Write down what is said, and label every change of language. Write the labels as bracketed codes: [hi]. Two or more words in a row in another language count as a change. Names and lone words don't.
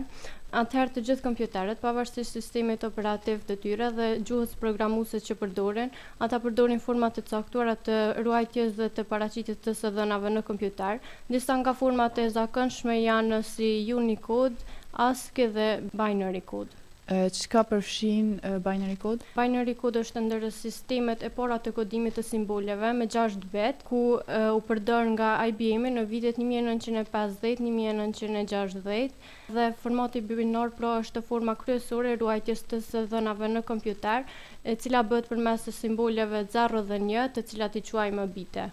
[sq] Atëherë të gjithë kompjuterët, pavarësisht sistemit operativ të tyre dhe gjuhës programuese që përdoren, ata përdorin formate të caktuara të ruajtjes dhe të paraqitjes të së dhënave në kompjuter. Disa nga format e zakonshme janë si Unicode, ASCII dhe [en] Binary Code. [sq] Çka përfshin [en] binary code? Binary code [sq] është ndër sistemet e para të kodimit të simboleve me 6 bet, ku u përdor nga IBM në vitet 1950-1960 dhe formati binar pra është forma kryesore e ruajtjes të së dhënave në kompjuter, e cila bëhet përmes të simboleve 0 dhe 1, të cilat i quajmë bite.